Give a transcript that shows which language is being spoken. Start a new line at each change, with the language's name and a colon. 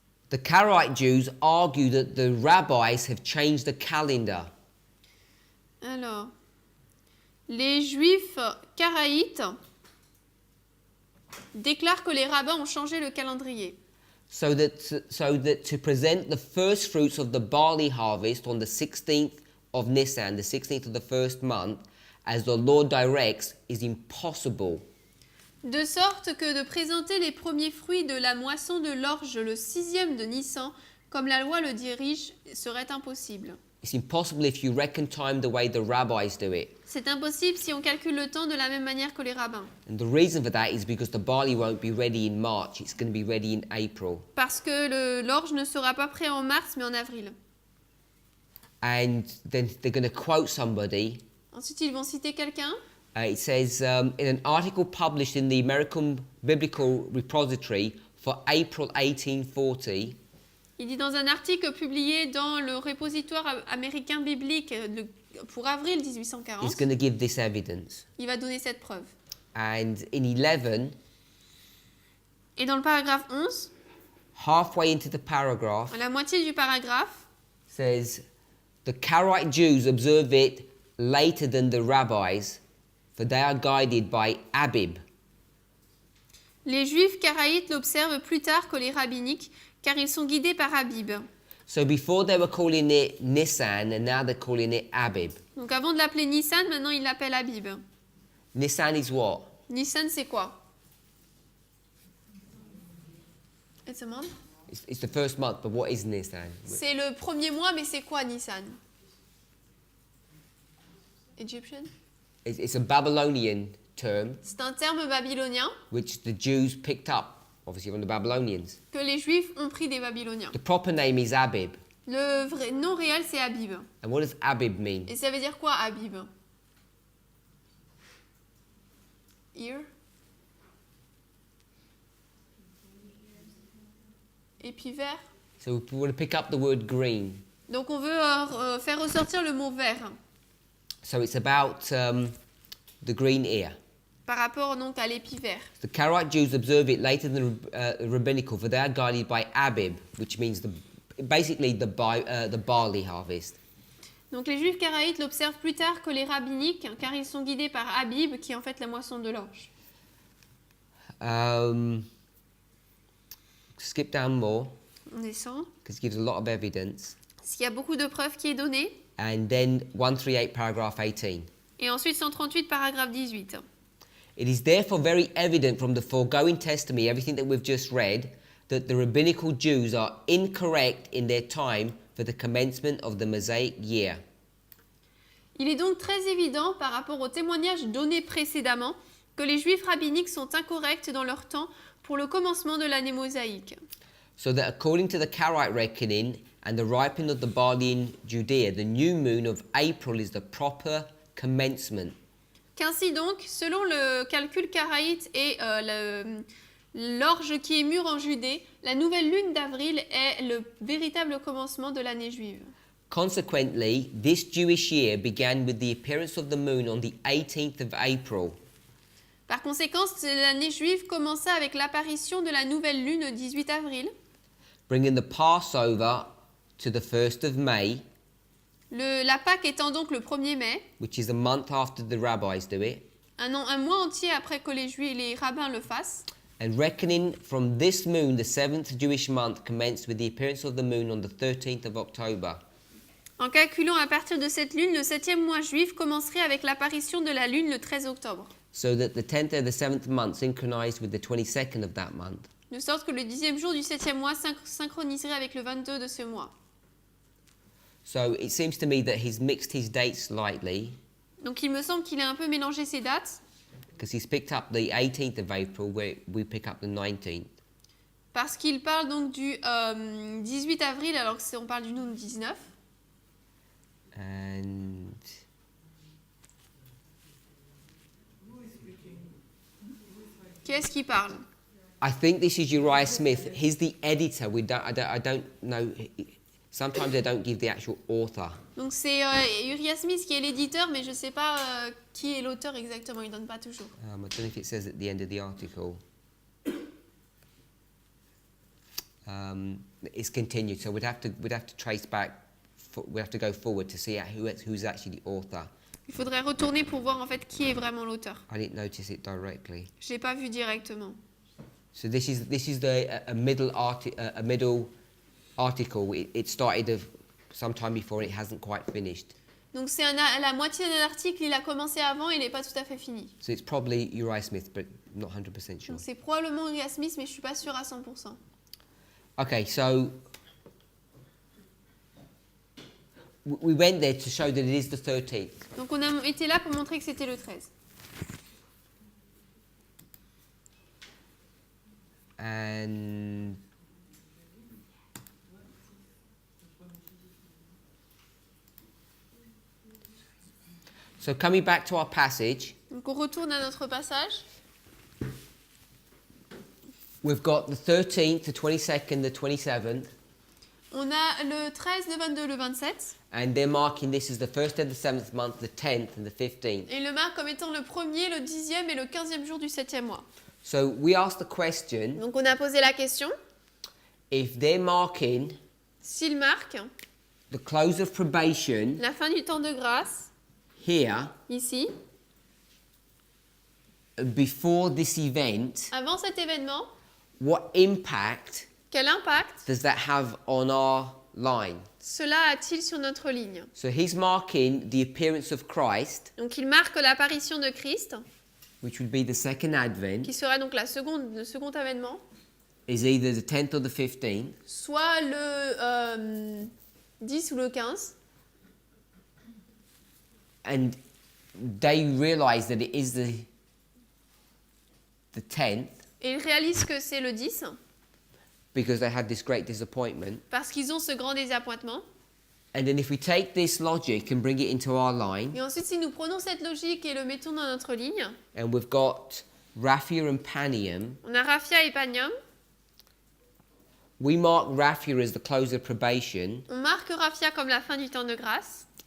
English: The Karaite Jews argue that the rabbis have changed the calendar.
French: Alors, les Juifs karaïtes déclarent que les rabbins ont changé le calendrier.
English: So that to present the first fruits of the barley harvest on the 16th of Nisan, the 16th of the first month, as the Lord directs, is impossible.
French: De sorte que de présenter les premiers fruits de la moisson de l'orge le 6e de Nissan, comme la loi le dirige, serait impossible.
English: It's impossible if you reckon time the way the rabbis do it.
French: C'est impossible si on calcule le temps de la même manière que les rabbins.
English: And the reason for that is because the barley won't be ready in March, it's going to be ready in April.
French: Parce que l'orge ne sera pas prêt en mars, mais en avril.
English: And then they're going to quote somebody.
French: Ensuite, ils vont citer quelqu'un.
English: It says, in an article published in the American Biblical Repository for April 1840,
French: Il dit dans un article publié dans le répositoire américain biblique pour avril 1840,
English: he's going to give this evidence.
French: il va donner cette preuve.
English: And in 11,
French: Et dans le paragraphe 11,
English: halfway into the paragraph,
French: à la moitié du paragraphe,
English: says, the Karaite Jews observe it later than the rabbis, for they are guided by Abib.
French: les Juifs karaïtes l'observent plus tard que les rabbiniques, car ils sont guidés par Abib.
English: So before they were calling it Nisan, and now they're calling it Abib.
French: Donc avant de l'appeler Nissan, maintenant ils l'appellent Abib.
English: Nisan is what?
French: Nissan, c'est quoi?
English: It's a month? It's the first month, but what is Nisan?
French: C'est le premier mois, mais c'est quoi Nissan?
English: Egyptian? It's a Babylonian term,
French: C'est un terme babylonien
English: which the Jews picked up, obviously, from the Babylonians.
French: que les Juifs ont pris des Babyloniens.
English: The proper name is Abib.
French: Le vrai nom réel, c'est Abib.
English: And what does Abib mean?
French: Et ça veut dire quoi, Abib?
English: Ear?
French: Épivert?
English: So we want to pick up the word green.
French: Donc on veut faire ressortir le mot vert
English: So it's about the green ear.
French: par rapport donc à l'épivert.
English: The Karaite Jews observe it later than rabbinical, for they are guided by Abib, which means basically the barley harvest.
French: Donc les Juifs karaïtes l'observent plus tard que les rabbiniques, car ils sont guidés par Abib, qui est en fait la moisson de l'orge.
English: Skip down more,
French: On descend.
English: because it gives a lot of evidence.
French: S'il y a beaucoup de preuves qui est donnée.
English: And then 138 paragraph 18.
French: Et ensuite 138, paragraphe 18.
English: It is therefore very evident from the foregoing testimony, everything that we've just read, that the rabbinical Jews are incorrect in their time for the commencement of the Mosaic year.
French: Il est donc très évident, par rapport aux témoignages donnés précédemment, que les Juifs rabbiniques sont incorrects dans leur temps pour le commencement de l'année mosaïque.
English: So that according to the Karaite reckoning and the ripening of the barley in Judea, the new moon of April is the proper commencement.
French: Qu'ainsi donc, selon le calcul karaïte et l'orge qui est mûre en Judée, la nouvelle lune d'avril est le véritable commencement de l'année juive.
English: Consequently, this Jewish year began with the appearance of the moon on the 18th of April.
French: Par conséquent, l'année juive commença avec l'apparition de la nouvelle lune le 18 avril,
English: Bringing the Passover to the 1st of May,
French: la Pâque étant donc le 1er mai,
English: which is a month after the rabbis do it,
French: un mois entier après que les rabbins le fassent.
English: and reckoning from this moon, the 7th Jewish month commenced with the appearance of the moon on the 13th of October.
French: En calculant à partir de cette lune, le 7e mois juif commencerait avec l'apparition de la lune le 13 octobre.
English: So that the 10th and the 7th month synchronized with the 22nd of that month.
French: De sorte que le 10e jour du 7e mois synchroniserait avec le 22 de ce mois.
English: So it seems to me that he's mixed his dates slightly,
French: Donc il me semble qu'il a un peu mélangé ces dates,
English: because he's picked up the 18th of April where we pick up the 19th.
French: parce qu'il parle donc du 18 avril alors qu'on parle du nous 19.
English: And
French: Qui est-ce qui parle?
English: I think this is Uriah Smith. He's the editor. I don't know. Sometimes they don't give the actual author.
French: Donc c'est Uriah Smith qui est l'éditeur, mais je ne sais pas qui est l'auteur exactement, il ne donne pas toujours.
English: I don't know if it says at the end of the article. It's continued, so we'd have to trace back. We have to go forward to see who's actually the author.
French: Il faudrait retourner pour voir en fait qui est vraiment l'auteur.
English: I didn't notice it directly.
French: Je l'ai pas vu directement.
English: So this is a middle article. It started sometime before. It hasn't quite finished.
French: Donc c'est la moitié de l'article, il a commencé avant, il n'est pas tout à fait fini.
English: So it's probably Uriah Smith, but not 100% sure.
French: Donc c'est probablement Uriah Smith, mais je suis pas sûre à 100%.
English: Okay, so we went there to show that it is the 13th.
French: Donc on a été là pour montrer que c'était le 13.
English: And so coming back to our passage,
French: Donc on retourne à notre passage.
English: we've got the 13th, the 22nd, the 27th,
French: On a le 13, le 22, le 27.
English: and they're marking this as the 1st and the 7th month, the 10th and the 15th.
French: Et il le marque comme étant le 1er, le 10e et le 15e jour du 7e mois.
English: So we asked the question,
French: Donc on a posé la question,
English: if they're marking
French: s'il marque
English: the close of probation
French: la fin du temps de grâce,
English: here,
French: ici,
English: before this event,
French: avant cet événement,
English: what impact
French: quel impact
English: does that have on our line?
French: cela a-t-il sur notre ligne?
English: So he's marking the appearance of Christ,
French: Donc il marque l'apparition de Christ,
English: which would be the second advent,
French: qui sera donc le second avènement,
English: is either the 10th or the 15th.
French: soit le 10 ou le 15.
English: And they realize that it is the 10th
French: Et ils réalisent que c'est le 10,
English: because they had this great disappointment.
French: parce qu'ils ont ce grand désappointement.
English: And then if we take this logic and bring it into our line,
French: Et ensuite, si nous prenons cette logique et le mettons dans notre ligne,
English: and we've got Raphia and Panium,
French: on a Raphia et Panium.
English: we mark Raphia as the close of probation,
French: On marque Raphia comme la fin du temps de grâce.